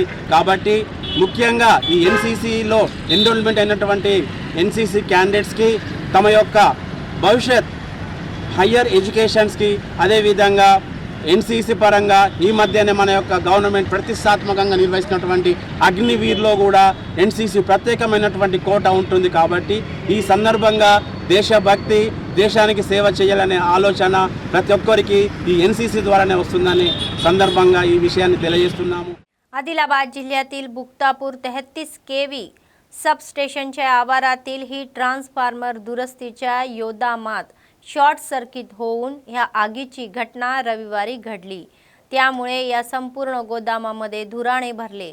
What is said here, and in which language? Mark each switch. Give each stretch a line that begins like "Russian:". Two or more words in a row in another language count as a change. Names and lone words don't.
Telugu: కాబట్టి ముఖ్యంగా ఈ ఎన్సీసీలో ఎన్రోల్మెంట్ అయినటువంటి ఎన్సీసీ క్యాండిడేట్స్కి తమ యొక్క భవిష్యత్
English: higher educationski
Telugu: అదేవిధంగా ఎన్సీసీ పరంగా ఈ మధ్యనే మన యొక్క గవర్నమెంట్ ప్రతిష్టాత్మకంగా నిర్వహిస్తున్నటువంటి అగ్నివీర్లో కూడా ఎన్సీసీ ప్రత్యేకమైనటువంటి కోట ఉంటుంది. కాబట్టి ఈ సందర్భంగా దేశభక్తి, దేశానికి సేవ చేయాలనే ఆలోచన ప్రతి ఒక్కరికి ఈ एनसीसी ద్వారానే వస్తుందని సందర్భంగా ఈ విషయాన్ని తెలియజేస్తున్నాము.
Marathi: आदिलाबाद जिल्ह्यातील बुक्तापूर 33 kV सबस्टेशनच्या आवारातील ही ट्रान्सफॉर्मर दुरुस्तीच्या योदामात
English: short circuit
Marathi: होऊन ह्या आगीची घटना रविवारी घडली. त्यामुळे या संपूर्ण गोदामामध्ये धुराणे भरले.